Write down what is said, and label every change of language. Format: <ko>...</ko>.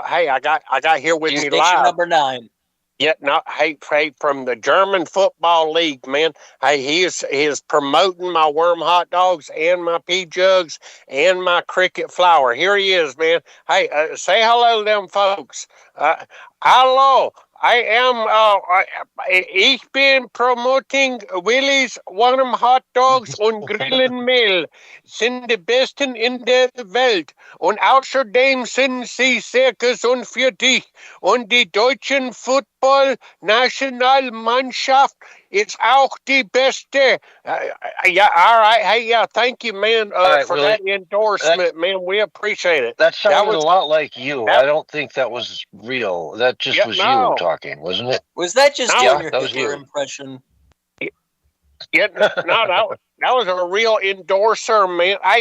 <en>Hey, I got here with me live. Number 9. Yeah, no, hey, from the German Football League, man. Hey, he is promoting my worm hot dogs and my pea jugs and my cricket flour. Here he is, man. Hey, say hello to them folks. Hello. I am,</en> <de>ich bin promoting Willie's Warm Hot Dogs und Grillenmehl sind die besten in der Welt. Und außerdem sind sie sehr gesund für dich. Und die deutschen Football-Nationalmannschaft ist auch die beste.</de> <en>Yeah, all right. Hey, yeah, thank you, man, for Willie, that endorsement, man. We appreciate it. That sounded a lot like you. I don't think that was real. That just was you talking, wasn't it? Was that just your impression? Yeah, no, was a real endorser, man.</en>